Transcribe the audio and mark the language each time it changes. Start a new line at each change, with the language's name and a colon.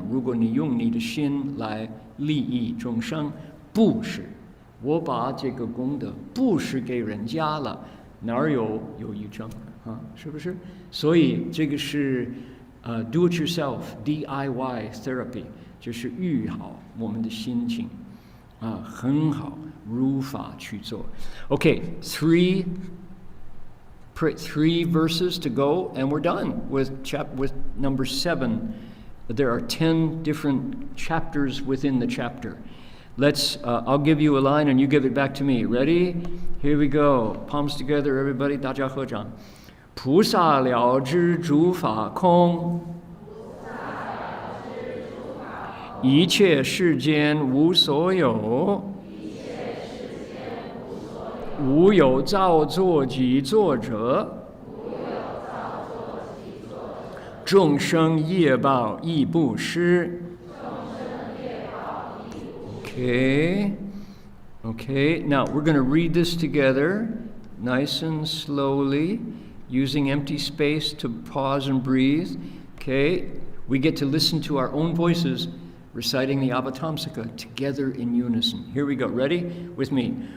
Chinese: 如果你用你的心来利益众生，布施，我把这个功德布施给人家了，哪有犹豫症是不是？所以这个是
English: do it yourself DIY therapy，
Chinese: 就是愈好我们的心情很好，如法去做。
English: Okay, three verses to go, and we're done with number 7. There are 10 different chapters within the chapter. I'll give you a line and you give it back to me. Ready? Here we go. Palms together, everybody.
Chinese: 大家合掌。菩萨了知诸法空，一切世间无所有，无有造作及作者，众生业报亦不施。
English: Okay, now we're going to read this together, nice and slowly, using empty space to pause and breathe. Okay, we get to listen to our own voices reciting the Avatamsaka together in unison. Here we go. Ready? With me.